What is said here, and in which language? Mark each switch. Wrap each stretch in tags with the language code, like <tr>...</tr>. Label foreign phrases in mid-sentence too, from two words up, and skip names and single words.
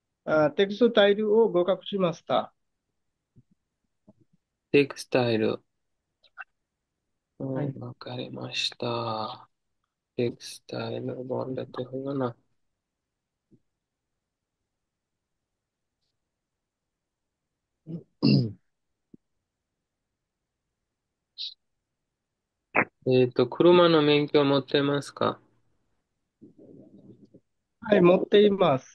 <ja>テクスタイルを合格しました。テクスタイル。はい。わかりました。テクスタイル</ja> <bn>bondet হলো না। 음.</bn> <ja>車の免許を持ってますか？はい、持っています。</ja>